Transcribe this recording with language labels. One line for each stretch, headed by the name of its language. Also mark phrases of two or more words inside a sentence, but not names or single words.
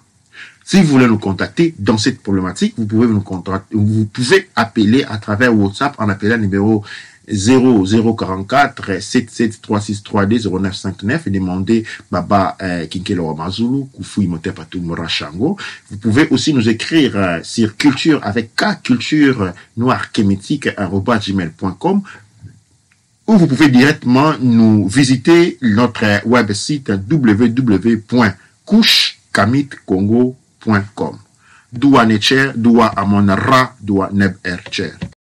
French: Si vous voulez nous contacter dans cette problématique, vous pouvez appeler à travers WhatsApp en appelant le numéro 0044 773632 0959 et demander Baba Kinkelo Wamazulu, Kufu Imotepatu Morachango. Vous pouvez aussi nous écrire sur culture avec K, culture noire kémétique @gmail.com, ou vous pouvez directement nous visiter notre website www.kushkamitcongo.com.
Ancient Egyptian: Doua Necher, Doua Amon Ra, Doua Neb Ercher.